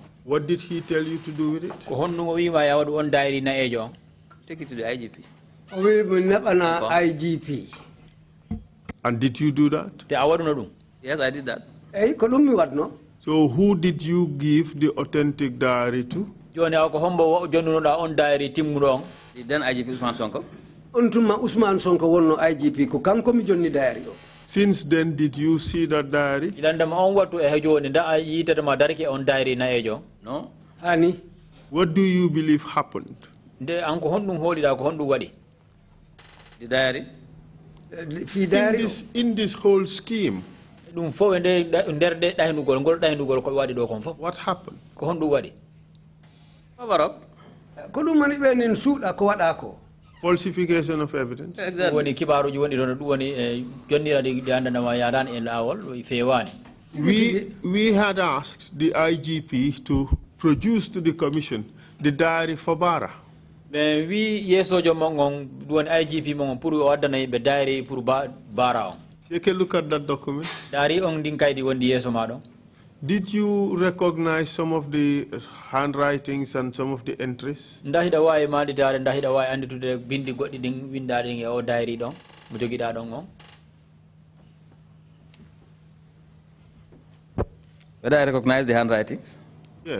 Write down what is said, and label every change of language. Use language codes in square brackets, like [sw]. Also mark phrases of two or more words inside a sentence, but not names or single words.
[en] What did he tell you to do with it? [ff] ko honɗum o wima yawɗu on diary nayejo on. [en] Take it to the IGP. [ff] o wi mi naɓana IGP. [en] And did you do that? [ff] te a waɗuno ɗum. [en] Yes, I did that. [ff] eyi ko ɗum mi waɗno. [en] So who did you give the authentic diary to? [ff] joni aw ko hombo jonnunoɗa on diary timmuɗo on. [en] Then IGP Usman Sonko. [ff] on tuma Ousmane Sonko wonno IGP ko kanko mi jonni diary o. [en] Since then, did you see that diary? [ff] ilandema on wattu e joni nda a yitatama darke on diary nayejo. [en] No. [ff] hani. [en] What do you believe happened? [ff] nde an ko honɗum hooliɗa ko honɗum waɗi. [en] The diary. [ff] fi diary [en] In this whole scheme. [ff] ɗum fof e nder ɗe ɗaynugol ngol ɗaynugol ko waɗi ɗo kon fof. [en] What happened? [ff] ko honɗum waɗi. [en] Cover up. [ff] ko ɗum woni ɓenin suuɗa ko waɗa ko. [en] Falsification of evidence. Exactly. [ff] woni kibaruji woni ɗon ɗum woni jonniraɗi ɗi andanama yadani e lawol fewani. [en] We had asked the IGP to produce to the commission the diary for Bara. [ff] ɓe wi yeesojo mon on ɗum woni IGP mon on pour o addana yimɓe diary pour Bara on. [en] Take a look at that document. [ff] daari on ɗin kayɗi wondi yeeso maɗon. [en] Did you recognize some of the handwritings and some of the entries? [ff] nda hiɗa wawi maɗitade nda hiɗa wawi anditude bindi goɗɗi ɗin windaɗin e o diary ɗon mo joguiɗa ɗon on. [en] Whether I recognize the handwritings? Yes.